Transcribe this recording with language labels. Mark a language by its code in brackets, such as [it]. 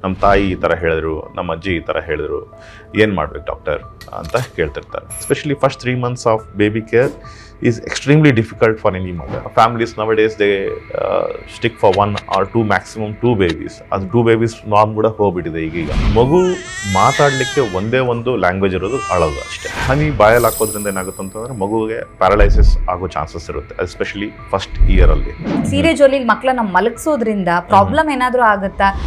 [kn] ನಮ್ಮ ತಾಯಿ ಈ ಥರ ಹೇಳಿದ್ರು, ನಮ್ಮ ಅಜ್ಜಿ ಈ ಥರ ಹೇಳಿದ್ರು, ಏನು ಮಾಡ್ಬೇಕು ಡಾಕ್ಟರ್ ಅಂತ ಕೇಳ್ತಿರ್ತಾರೆ. [en] Especially first 3 months of baby care is extremely difficult for any mother. Families nowadays they stick for 1 or 2 maximum 2 babies. [kn] ಅದು 2 babies ನಾರ್ಮ್ ಕೂಡ ಹೋಗ್ಬಿಟ್ಟಿದೆ ಈಗ. ಮಗು ಮಾತಾಡಲಿಕ್ಕೆ ಒಂದೇ ಒಂದು ಲ್ಯಾಂಗ್ವೇಜ್ ಇರೋದು ಅಳೋದು ಅಷ್ಟೇ. ಹನಿ ಬಾಯಲ್ಲಿ ಹಾಕೋದ್ರಿಂದ ಏನಾಗುತ್ತೆ ಅಂತಂದ್ರೆ ಮಗುವಿಗೆ ಪ್ಯಾರಲೈಸಿಸ್ ಆಗೋ ಚಾನ್ಸಸ್ ಇರುತ್ತೆ, ಎಸ್ಪೆಷಲಿ ಫಸ್ಟ್ ಇಯರ್ ಅಲ್ಲಿ. ಸೀರೆ ಜೋಲಿಲಿ ಮಕ್ಕಳನ್ನ ಮಲಗಿಸೋದ್ರಿಂದ ಪ್ರಾಬ್ಲಮ್ ಏನಾದರೂ ಆಗುತ್ತಾ?